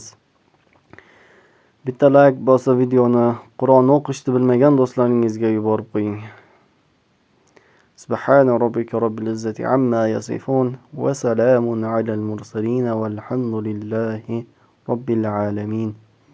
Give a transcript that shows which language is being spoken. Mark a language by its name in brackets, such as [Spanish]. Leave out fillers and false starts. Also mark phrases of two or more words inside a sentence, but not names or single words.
[Uzbek] Bitta like bosib videoni Qur'onni o'qishni bilmagan do'stlaringizga yuborib qo'ying. [Arabic] سبحان ربك رب العزة عما يصفون وسلام على المرسلين والحمد لله رب العالمين.